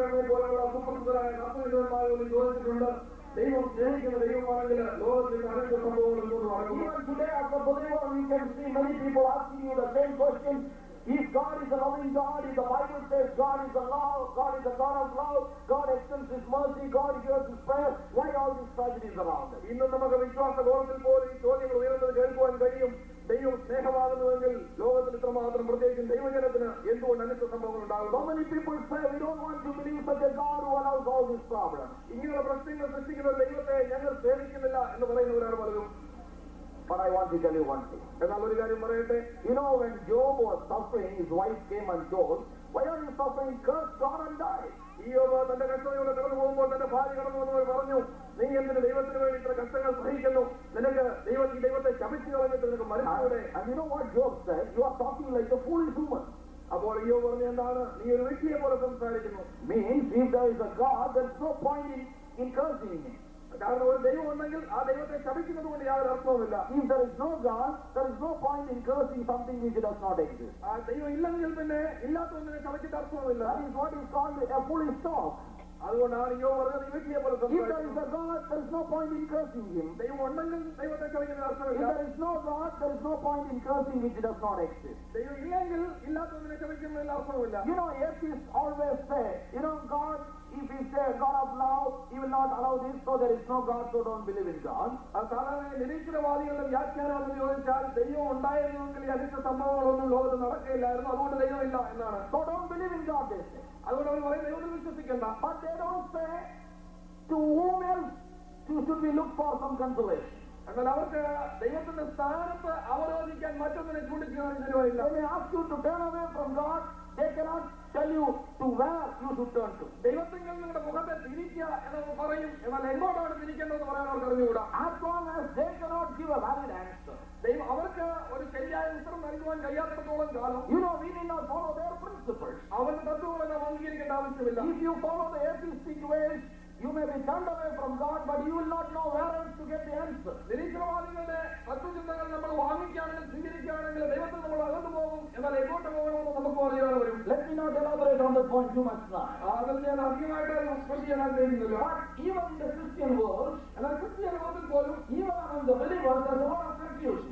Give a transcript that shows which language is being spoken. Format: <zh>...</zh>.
<ml>പോലെയുള്ള സുപ്രസിദ്ധരായ തത്വവിദ്വാന്മാരോട് ചോദിച്ചിട്ടുണ്ട്, ദൈവം സ്നേഹിക്കുന്ന ദൈവമാണെങ്കിൽ ലോകത്തിൽ അനേക സംഭവങ്ങൾ എന്തുകൊണ്ട് നടക്കുന്നു?</ml> <en>Even today, as a believer, we can see many people asking you the same question. If God is a loving God, if the Bible says God is a love, God is a God of love, God extends His mercy, God hears His prayer, why all these tragedies around us?</en> <ml>ഇന്ന് നമുക്ക് വിശ്വാസ ലോകത്തിൽ പോലും ഈ ചോദ്യങ്ങൾ ഉയർന്നത് കേൾക്കുവാൻ കഴിയും. ദൈവം സ്നേഹമാകുന്നുവെങ്കിൽ ലോകത്തിൽ ഇത്രമാത്രം പ്രത്യേകിച്ചും ദൈവജനത്തിന് എന്തുകൊണ്ട് അനിഷ്ട സംഭവങ്ങൾ ഉണ്ടാകുന്നു?</ml> <en>So many people say we don't want to believe such a God who allows all these problems.</en> <ml>ഇങ്ങനെയുള്ള പ്രശ്നങ്ങൾ സൃഷ്ടിക്കുന്ന ദൈവത്തെ ഞങ്ങൾ സേവിക്കുന്നില്ല എന്ന് പറയുന്നവരാണ് പലരും.</ml> <en>But I want to tell you one thing.</en> <ml>എന്നാൽ ഒരു കാര്യം പറയട്ടെ,</ml> <en>You know, when Job was suffering, his wife came and told, why are you suffering? Curse God and die.</en> <ml>ഈയോബ് തന്റെ കഷ്ടതയോടെ കടന്നു പോകുമ്പോൾ തന്റെ ഭാര്യ കടന്നു വന്നവർ പറഞ്ഞു, നീ എന്തിന് ദൈവത്തിന് വേണ്ടി ഇത്ര കഷ്ടങ്ങൾ സഹിക്കുന്നു? നിനക്ക് ദൈവത്തെ ശപിച്ചു കളഞ്ഞിട്ട് നിനക്ക് മരിച്ചൂടെ?</ml> <en>And you know what Job said? You are talking like a foolish woman.</en> <ml>അപ്പോൾ ഈയോബ് പറഞ്ഞ എന്താണ്? നീ ഒരു വ്യക്തിയെ പോലെ സംസാരിക്കുന്നു.</ml> <en>Means if there is a God, there is no point in cursing Him.</en> <ml>കാരണം ഒരു ദൈവം ഉണ്ടെങ്കിൽ ആ ദൈവത്തെ ശപിക്കുന്നത് കൊണ്ട് യാതൊരു അർത്ഥവുമില്ല.</ml> <en>If there is no God, there is no point in cursing something which does not exist.</en> <ml>ആ ദൈവം ഇല്ലെങ്കിൽ പിന്നെ ഇല്ലാത്തതിനെ ശപിച്ചിട്ട് അർത്ഥവുമില്ല.</ml> <en>That is what is called a foolish talk.</en> <ml>അതുകൊണ്ടാണ് ഈയോബ് പറഞ്ഞത് ഈ വ്യക്തിയെ പോലെ</ml> <en>If there is</en> <ml>സംസാരിക്കുന്നു.</ml> <en>a God, there is no point in cursing Him.</en> <ml>ദൈവം ഉണ്ടെങ്കിൽ ദൈവത്തെ ശപിക്കുന്നത്</ml> <en>If</en> <ml>അർത്ഥമില്ല.</ml> <en>there is no God, there is no point in cursing which does not exist.</en> <ml>ദൈവം ഇല്ലെങ്കിൽ ഇല്ലാത്തതിനെ ശപിക്കുന്നതിൽ അർത്ഥമില്ല.</ml> <en>You know, atheists always say, you know, God, if He says God of love, He will not allow this, so there is no God, so don't believe in God.</en> <ml>സാധാരണ നിരീശ്വരവാദികളുടെ വ്യാഖ്യാനം എന്ന് ചോദിച്ചാൽ ദൈവം ഉണ്ടായിരുന്നെങ്കിൽ ഈ അനിഷ്ട സംഭവങ്ങളൊന്നും ലോകത്ത് നടക്കുകയില്ലായിരുന്നു, അതുകൊണ്ട് ദൈവമില്ല എന്നാണ്.</ml> <en>So don't believe in God, they say.</en> <ml>അതുകൊണ്ട് അവർ പറയും ദൈവത്തിൽ വിശ്വസിക്കണ്ട.</ml> <en>But they don't say to whom else should we look for some consolation.</en> <ml>എന്നാൽ അവർക്ക് ദൈവത്തിന്റെ സ്ഥാനത്ത് അവരോധിക്കാൻ മറ്റൊന്നിനെ ചൂണ്ടിക്കാണിച്ചു തരുവാനില്ല.</ml> <en>They may ask you to turn away from God, they cannot tell you to where you should turn to.</en> <ml>ദൈവത്തിൽ നിങ്ങളുടെ മുഖത്തെ തിരിക്കുക എന്ന് പറയും, എന്നാൽ എങ്ങോട്ടാണ് തിരിക്കേണ്ടതെന്ന് പറയാൻ അവർക്ക് അറിഞ്ഞുകൂടാ.</ml> <en>As long as they cannot give a valid answer.</en> <ml>ദൈവം അവർക്ക് ഒരു ശരിയായ ഉത്തരം നൽകുവാൻ കഴിയാത്തിടത്തോളം കാലം</ml> <en>You know, we need not follow their principles.</en> <ml>അവരുടെ തത്വങ്ങളെ നാം അംഗീകരിക്കേണ്ട ആവശ്യമില്ല.</ml> <en>If you follow the atheistic ways, you may be turned away from God, but you will not know where else to get the answer.</en> <ml>നിരീശ്വരവാദികളുടെ തത്വചിന്തകൾ നമ്മൾ വാങ്ങിക്കുകയാണെങ്കിൽ സ്വീകരിക്കുകയാണെങ്കിൽ ദൈവത്തിൽ നമ്മൾ അകന്നു പോകും, എന്നാൽ എങ്ങോട്ട് പോകണമെന്ന് നമുക്ക് അറിയാതെ വരും.</ml> <en>Let me not elaborate on the point too much now.</en> <ml>അതിൽ ഞാൻ അധികമായിട്ട് സ്പെഷ്യ ചെയ്യാൻ ആഗ്രഹിക്കുന്നില്ല.</ml> <en>But even in the Christian world,</en> <ml>എന്നാൽ ക്രിസ്ത്യൻ ലോകത്തിൽ പോലും</ml> <en>even among the believers, there is a lot of confusion.</en>